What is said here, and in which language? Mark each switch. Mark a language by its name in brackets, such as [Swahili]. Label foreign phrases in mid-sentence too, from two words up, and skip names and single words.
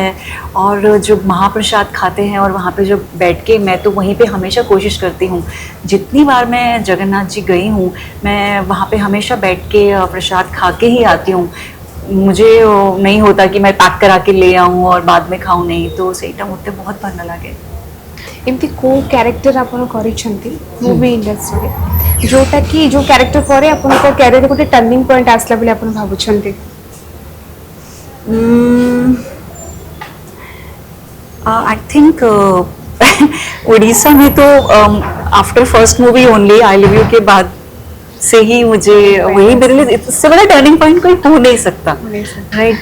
[Hindi] और जो महाप्रसाद खाते हैं और वहाँ पे जब बैठ के, मैं तो वहीं पे हमेशा कोशिश करती हूँ, जितनी बार मैं जगन्नाथ जी गई हूँ मैं वहाँ पे हमेशा बैठ के प्रसाद खा के ही आती हूँ। मुझे नहीं होता कि मैं पैक करा के ले आऊँ और बाद में खाऊँ, नहीं। [Odia] तो ସେଇଟା ମୋତେ बहुत ଭଲ ଲାଗେ। ଏମିତି କୋ କ୍ୟାରେକ୍ଟର ଆପଣ କରିଛନ୍ତି ମୁଭି ଇଣ୍ଡଷ୍ଟ୍ରି ଯୋଉଟା କି ଯୋ କ୍ୟାରେକ୍ଟର ପରେ ଆପଣ କା କ୍ୟାରିଅର ଗୋଟେ ଟର୍ନିଂ ପଏଣ୍ଟ ଆସିଲା ବୋଲି ଆପଣ ଭାବୁଛନ୍ତି? [English] I think [Hindi] उड़ीसा में तो [English] after first movie only [Hindi] आई लिव यू के बाद से ही मुझे वही मेरे लिए इससे बड़ा [English] turning point [Hindi] कोई हो नहीं सकता, राइट।